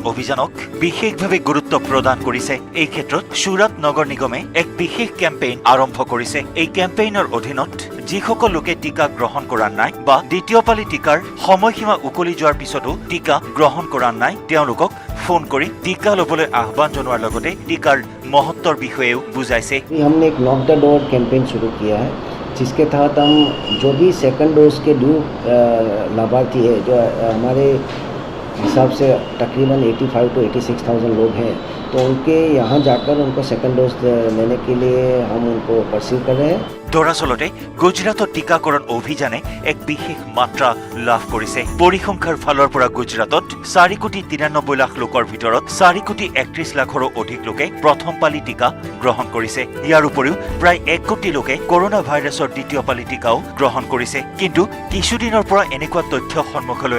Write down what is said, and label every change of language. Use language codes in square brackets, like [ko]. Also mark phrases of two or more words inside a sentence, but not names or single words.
[as] অভিযানক বিশেষভাৱে গুৰুত্ব প্ৰদান কৰিছে এই ক্ষেত্ৰত সুৰাট নগৰ নিগমে এক বিশেষ কেম্পেইন আৰম্ভ কৰিছে এই কেম্পেইনৰ অধীনত যিসকল লোকে টিকা গ্ৰহণ কৰা নাই বা দ্বিতীয় পালি টিকাৰ সময়সীমা উকলি যোৱাৰ পিছতো টিকা গ্ৰহণ কৰা নাই তেওঁলোকক ফোন কৰি টিকা লবলৈ আহ্বান জনোৱাৰ লগতে টিকাৰ মহত্বৰ বিষয়েও বুজাইছে [hi] हमने एक [en] knock the door campaign [hi] शुरू किया है जिसके तहत हम जो भी [en] second dose [hi] के ड्यू लाभार्थी है जो हमारे हिसाब से तकरीबन 85 to 86,000 लोग हैं तो उनके यहाँ जाकर उनको [en] second dose [hi] लेने के लिए हम उनको परसीव कर रहे हैं [as] দৰাচলতে গুজৰাটত টিকাকৰণ অভিযানে এক বিশেষ মাত্ৰা লাভ কৰিছে পৰিসংখ্যাৰ ফালৰ পৰা গুজৰাটত 4,93 লাখ লোকৰ ভিতৰত 4,31 লাখৰো অধিক লোকে প্ৰথম পালি টিকা গ্ৰহণ কৰিছে ইয়াৰ উপৰিও প্ৰায় 1 কোটি লোকে কৰোনা ভাইৰাছৰ দ্বিতীয় পালি টিকাও গ্ৰহণ কৰিছে কিন্তু কিছুদিনৰ পৰা এনেকুৱা তথ্য সন্মুখলৈ